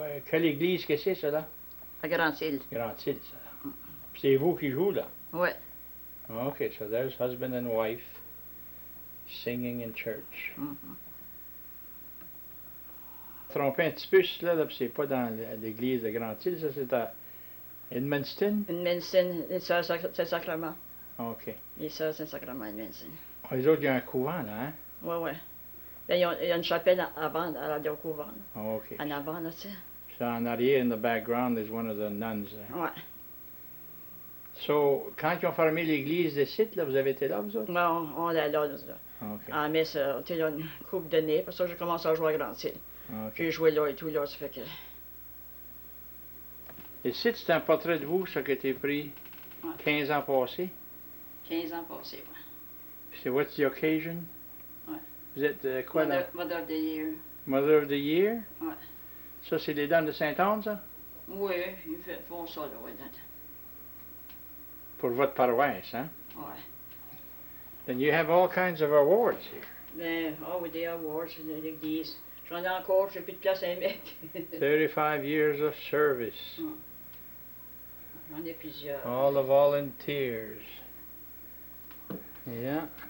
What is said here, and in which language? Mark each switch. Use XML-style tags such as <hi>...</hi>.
<fr>Quelle église que c'est, ça, là? À Grand-Île. Grand-Île, ça. Puis c'est vous qui jouez, là? Ouais.</fr> <en>Okay, so there's husband and wife singing in church.</en> <fr>Trompé un petit peu, là, puis c'est pas dans l'église de Grand-Île, ça, c'est à Edmundston? Edmundston, les Sœurs Saint-Sacrement. OK. Les Sœurs Saint-Sacrement, Edmundston. Les autres, il y a un couvent, là, hein? Ouais, ouais. Là, il y a une chapelle avant, à la couvent. OK. En avant, là, tu sais.</fr> <en>So</en> <fr>en arrière,</fr> <en>in the background, there's one of the nuns there.</en> <fr>Ouais. So, quand ils ont fermé l'église de site, là, vous avez été là, vous autres? Non, on est là. OK. En messe, tu sais, là, une couple d'années. Parce que j'ai commencé à jouer à Grand-Île. OK. J'ai joué là et tout, là, ça fait que... Et site, c'est un portrait de vous, ça, qui a été pris 15 ans passés? 15 ans passés, ouais. C'est</fr> <en>what's the occasion?</en> <fr>Ouais. Vous êtes quoi, là?</fr> <en>Mother of the Year. Mother of the Year?</en> <fr>Ouais. Ça, c'est les dames de Sainte-Anne, ça? Oui, ils font ça, là, ouais. Pour votre paroisse, hein? Ouais.</fr> <en>Then you have all kinds of awards here.</en> <fr>Mais, oui, des awards, l'église. J'en ai encore, j'ai plus de place à y mettre.</fr> <en>35 years of service.</en> <fr>J'en ai plusieurs.</fr> <en>All the volunteers. Yeah.</en>